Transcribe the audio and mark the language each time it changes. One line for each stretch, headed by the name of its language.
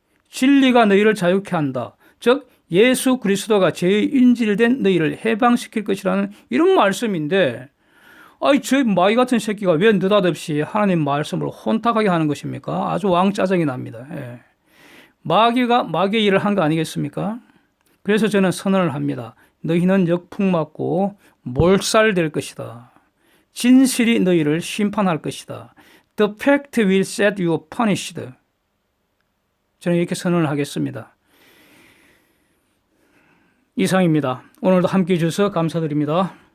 Korean: 진리가 너희를 자유케 한다. 즉 예수 그리스도가 죄의 인질된 너희를 해방시킬 것이라는 이런 말씀인데, 저 마귀 같은 새끼가 왜 느닷없이 하나님 말씀을 혼탁하게 하는 것입니까? 아주 왕짜증이 납니다. 예. 마귀가 마귀의 일을 한 거 아니겠습니까? 그래서 저는 선언을 합니다. 너희는 역풍맞고 몰살될 것이다. 진실이 너희를 심판할 것이다.
English: The fact will set you punished.
Korean: 저는 이렇게 선언을 하겠습니다. 이상입니다. 오늘도 함께해 주셔서 감사드립니다.